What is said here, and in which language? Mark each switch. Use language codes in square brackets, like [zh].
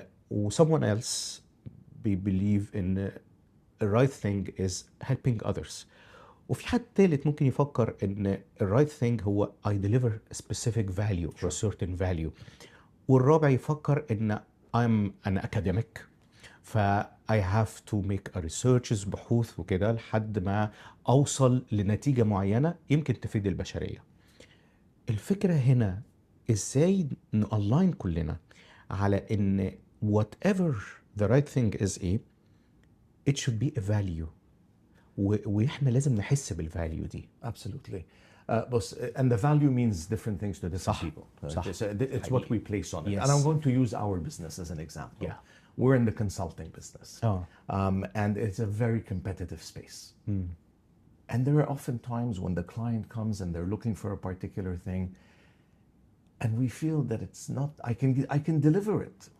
[ar] و [en] someone else believe in the right thing is helping others. [ar] وفي حد ثالث ممكن يفكر إن [en] the right thing [ar] هو [en] I deliver a specific value or a certain value. [ar] والرابع يفكر إن [en] I'm an academic [ar] ف [en] I have to make a researches [ar] بحوث وكده لحد ما أوصل لنتيجة معينة يمكن تفيد البشرية. الفكرة هنا إزاي نalign كلنا على إن [en] whatever the right thing is [ar] إيه [en] it should be a value [ar] وإحنا لازم نحس بالvalue دي. [en] Absolutely. And the value means different things to different [ar] صح. [en] people. [ar] صح. [en] It's what we place on it. Yes. And I'm going to use our business as an example. Yeah. We're in the consulting business. Oh. And it's a very competitive space. And there are often times when the client comes and they're looking for a particular thing, and we feel that it's not, I can deliver it.